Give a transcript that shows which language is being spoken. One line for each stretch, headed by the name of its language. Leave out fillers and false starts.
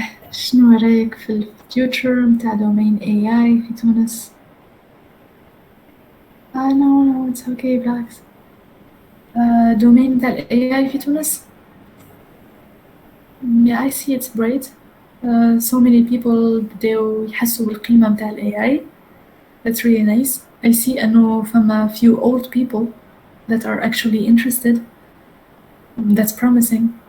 Arabic: شنو رأيك في الفيوتشر متاع دومين AI في تونس؟
English: No, it's okay,
Arabic: بالعكس. دومين متاع AI في تونس؟
English: Yeah, I see it's bright. So many people
Arabic: بداو يحسوا بالقيمة متاع ال AI.
English: That's really nice. I see
Arabic: أنه فما
English: few old people that are actually interested. That's promising.